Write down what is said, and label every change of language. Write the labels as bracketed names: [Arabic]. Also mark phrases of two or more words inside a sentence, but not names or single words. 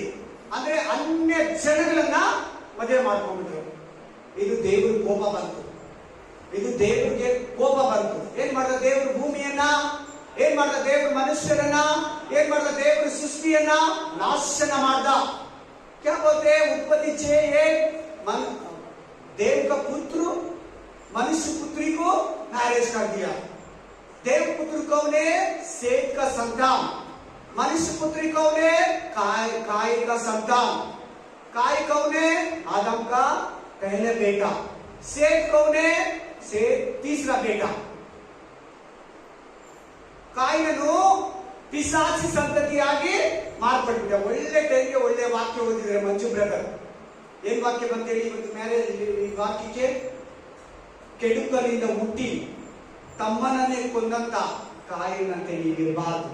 [Kannada] ಅಂದ್ರೆ ಅನ್ಯ ಜನಗಳನ್ನ ಮದುವೆ ಮಾಡ್ಕೊಂಡ್ಬಿಟ್ರು. ಇದು ದೇವ್ರ ಕೋಪ ಬಂತು, ಇದು ದೇವ್ರಿಗೆ ಕೋಪ ಬಂತು. ಏನ್ ಮಾಡ್ದ ದೇವ್ರ ಭೂಮಿಯನ್ನ? ಏನ್ ಮಾಡ್ದ ದೇವ್ರ ಮನುಷ್ಯರನ್ನ? ಏನ್ ಮಾಡ್ದ ದೇವ್ರ ಸೃಷ್ಟಿಯನ್ನ? ನಾಶನ ಮಾಡ್ದ. [Hindi] क्या बोलते हैं? उत्पत्ति 6:1 देव का पुत्र मनुष्य पुत्री को मैरिज कर दिया. देव पुत्र कौन है? सेत का संतान. मनुष्य पुत्री कौन है? काय का संतान. काय कौन है? आदम का पहले बेटा. सेत कौन है? सेत तीसरा बेटा. [Kannada] ಕಾಯಿನನು ಪಿಸಾಚಿ ಸಂತತಿಯಾಗಿ ಮಾರ್ಪಟ್ಬಿಟ್ಟ. ಒಳ್ಳೆ ಟೈಮ್ಗೆ ಒಳ್ಳೆ ವಾಕ್ಯ ಓದಿದ್ರೆ ಮಂಜು ಬ್ರದರ್. ಏನ್ ವಾಕ್ಯ ಬಂತೇಳಿ ಇವತ್ತು ಮ್ಯಾರೇಜ್? ಈ ವಾಕ್ಯಕ್ಕೆ ಕೆಡುಕಲಿಂದ ಹುಟ್ಟಿ ತಮ್ಮನನ್ನೇ ಕೊಂದಂತ ಕಾಯಿನಂತೆ ನೀವಿರಬಾರದು.